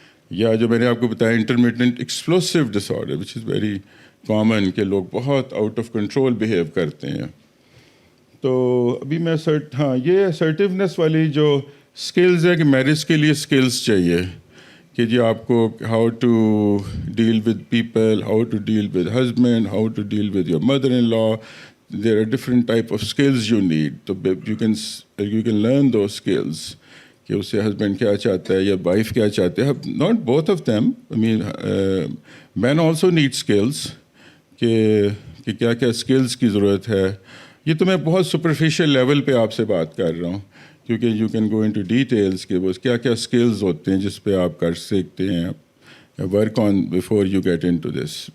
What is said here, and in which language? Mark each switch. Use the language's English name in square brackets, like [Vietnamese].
[Urdu] یا جو میں نے آپ کو بتایا intermittent explosive dish order [English] which is very common, [Urdu] کہ لوگ بہت آؤٹ آف کنٹرول بیہیو کرتے ہیں. تو ابھی میں یہ اسرٹیونیس والی جو اسکلز ہے کہ میرج کے لیے اسکلز چاہیے کہ جی آپ کو [English] How to deal with people, how to deal with husband, how to deal with your mother in law. There are different type of skills you need. So you can learn those skills [Urdu] کہ اس سے husband کیا چاہتا ہے یا wife کیا چاہتے ہیں. [English] not both of them, I mean men also need skills, [Urdu] کہ کیا کیا اسکلس کی ضرورت ہے. یہ تو میں بہت سپرفیشل لیول پہ آپ سے بات کر رہا ہوں, کیونکہ [English] you can go into details [Urdu] کہ وہ کیا کیا اسکلز ہوتے ہیں جس پہ آپ کر سکتے ہیں, [English] Work on before you get into this.